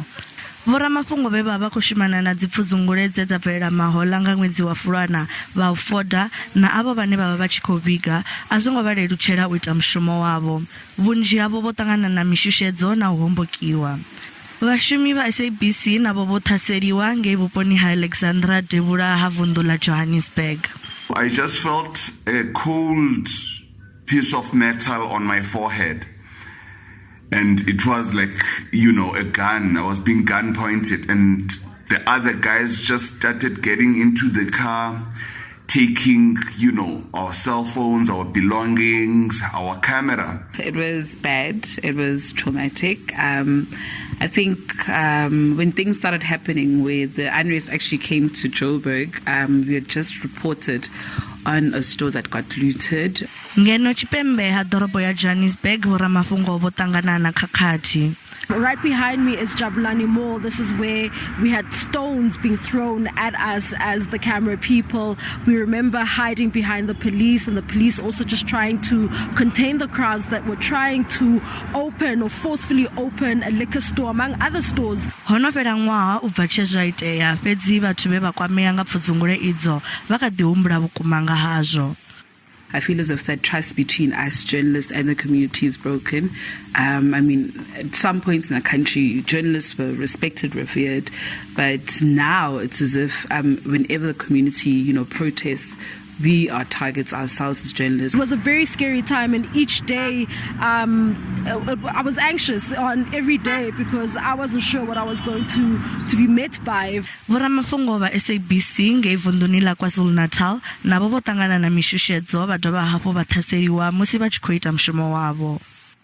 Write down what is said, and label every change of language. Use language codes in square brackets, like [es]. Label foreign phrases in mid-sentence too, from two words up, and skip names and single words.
[ve] Vhoramafhungo vhe vha khou shumana na dzipfudzungule dza bvela mahoḽa nga ṅwedzi wa Fulwana vha u foda na avho vhane vha vha tshi khou vhiga a zwo ngo vha lelutshela u ita mushumo wavho. Vhunzhi havho vho ṱangana na mishushedzo na u hombokiwa. Vhashumi vha SABC navho vho ṱhaseliwa ngei vhuponi ha Alexandra Devhula ha vunḓu ḽa Johannesburg. [en] I just felt a cold piece of metal on my forehead. And it was like, a gun. I was being gun pointed. And the other guys just started getting into the car, taking, our cell phones, our belongings, our camera. It was bad. It was traumatic. I think when things started happening, where the unrest actually came to Joburg, we had just reported on a store that got looted. [ve] Ngeno tshipembe ha ḓorobo ya Johannesburg vhoramafhungo vho ṱangana na khakhathi. [en] Right behind me is Jabulani Mall. This is where we had stones being thrown at us as the camera people. We remember hiding behind the police, and the police also just trying to contain the crowds that were trying to open or forcefully open a liquor store, among other stores. [ve] Hono fhela ṅwaha u bva tshe zwa itea, fhedzi vhathu vhe vha kwamea nga pfudzungule idzo vha kha ḓi humbula vhukuma nga hazwo. [en] I feel as if that trust between us journalists and the community is broken. At some points in the country, journalists were respected, revered, but now it's as if whenever the community, protests, we are targets ourselves as journalists. It was a very scary time, and each day I was anxious on every day because I wasn't sure what I was going to be met by. [ve] Vhoramafhungo vha SABC ngei vunḓuni ḽa KwaZulu-Natal navho vho ṱangana na mishushedzo vha dovha hafhu vha ṱhaseliwa musi vha tshi khou ita mushumo wavho.